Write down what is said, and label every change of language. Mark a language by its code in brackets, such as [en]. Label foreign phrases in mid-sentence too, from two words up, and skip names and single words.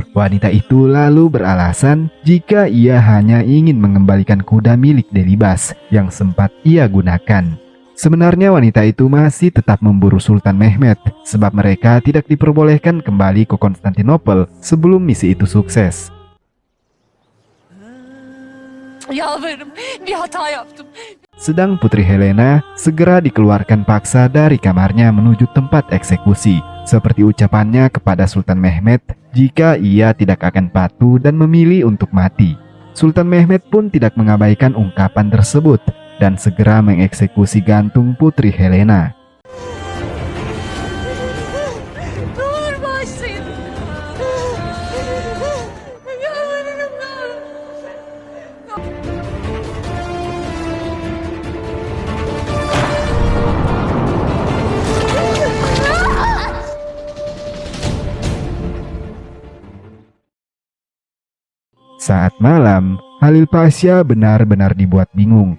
[id] Wanita itu lalu beralasan jika ia hanya ingin mengembalikan kuda milik Delibas yang sempat ia gunakan. Sebenarnya wanita itu masih tetap memburu Sultan Mehmet sebab mereka tidak diperbolehkan kembali ke Konstantinopel sebelum misi itu sukses. [tr] Yalvarırım, bir hata yaptım. [id] Sedang Putri Helena segera dikeluarkan paksa dari kamarnya menuju tempat eksekusi, seperti ucapannya kepada Sultan Mehmet jika ia tidak akan patuh dan memilih untuk mati. Sultan Mehmet pun tidak mengabaikan ungkapan tersebut dan segera mengeksekusi gantung Putri Helena. [tr] Ne olur bağışlayın. Yalvarırım, ne olur. [id] Saat malam, Halil Pasha benar-benar dibuat bingung.